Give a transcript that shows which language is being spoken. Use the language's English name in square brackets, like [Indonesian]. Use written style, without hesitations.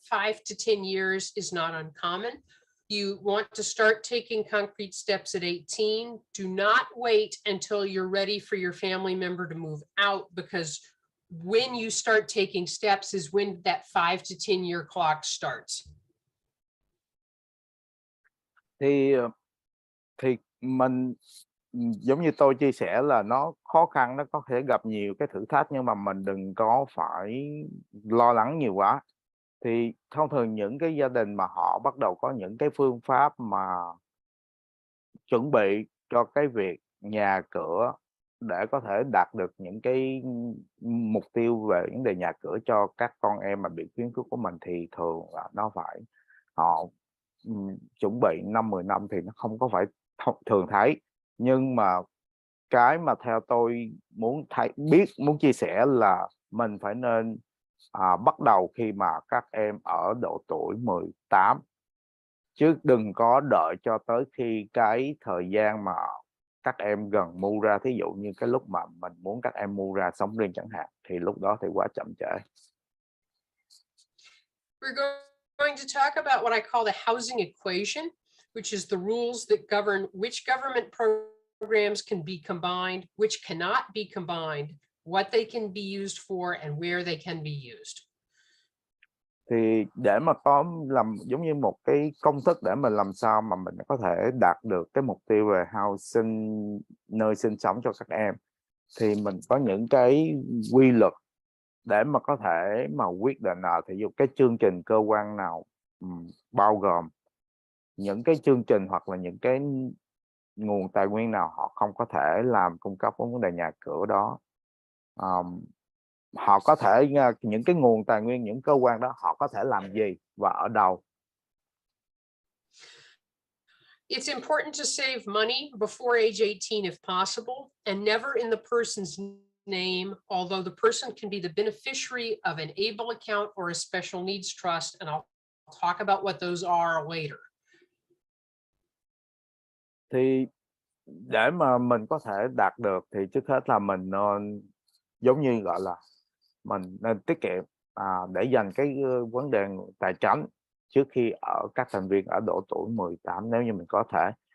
[English] 5 to 10 years is not uncommon. You want to start taking concrete steps at 18. Do not wait until you're ready for your family member to move out, because when you start taking steps is when that 5 to 10 year clock starts. [Vietnamese] Thì mình, giống như tôi chia sẻ là nó khó khăn, nó có thể gặp nhiều cái thử thách, nhưng mà mình đừng có phải lo lắng nhiều quá. Thì thông thường những cái gia đình mà họ bắt đầu có những cái phương pháp mà chuẩn bị cho cái việc nhà cửa để có thể đạt được những cái mục tiêu về vấn đề nhà cửa cho các con em mà bị khiếm khuyết của mình, thì thường là nó phải họ chuẩn bị 5-10 năm thì nó không có phải thường thấy. Nhưng mà cái mà theo tôi muốn chia sẻ là mình phải nên bắt đầu khi mà các em ở độ tuổi 18, chứ đừng có đợi cho tới khi cái thời gian mà các em gần mua ra, thí dụ như cái lúc mà mình muốn các em mua ra sống riêng chẳng hạn, thì lúc đó thì quá chậm trễ. [English] We're going to talk about what I call the housing equation, which is the rules that govern which government programs can be combined, which cannot be combined, what they can be used for, and where they can be used. [Vietnamese] Thì để mà có làm giống như một cái công thức để mình làm sao mà mình có thể đạt được cái mục tiêu về housing, nơi sinh sống cho các em, thì mình có những cái quy luật để mà có thể mà quyết định là thì dụ cái chương trình cơ quan nào bao gồm những cái chương trình hoặc là những cái nguồn tài nguyên nào họ không có thể làm cung cấp vấn đề nhà cửa đó. Họ có thể, những cái nguồn tài nguyên, những cơ quan đó họ có thể làm gì và ở đâu. [English] It's important to save money before age 18 if possible, and never in the person's name, although the person can be the beneficiary of an ABLE account or a special needs trust, and I'll talk about what those are later. [Vietnamese] Thì để mà mình có thể đạt được thì trước hết là mình nên, giống như gọi là mình nên tiết kiệm để dành cái vấn đề tài chính trước khi ở các thành viên ở độ tuổi 18 nếu như mình có thể.